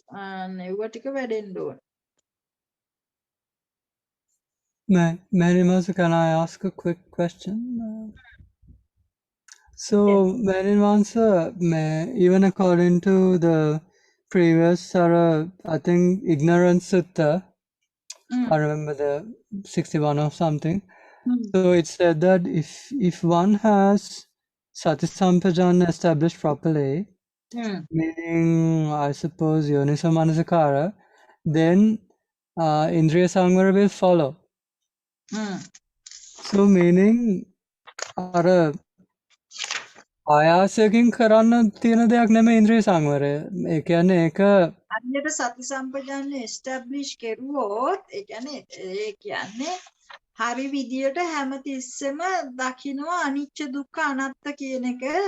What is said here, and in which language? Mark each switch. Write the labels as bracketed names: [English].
[Sinhala] And ඒවා ටික වැඩෙන්න ඕනේ. [English] Mary Master, can I ask a quick question? So, Mary Master, even according to the previous, I think, ignorance sutta, I remember the 61 or something. So it said that if one has sati sampajana established properly, meaning I suppose yoniso manasikara, then Indriyasaṁvara will follow. So meaning [Sinhala] ආයාසයෙන් කරන්න තියෙන දෙයක් නෙමෙයි ඉන්ද්‍රියසංවරය. ඒ කියන්නේ ඒක අන්‍යයට සති සම්පජාන්‍ය establish කෙරුවොත් ඒ කියන්නේ හරි විදියට හැමතිස්සෙම දකින්නවා අනිච්ච දුක්ඛ අනාත්ත කියන එක.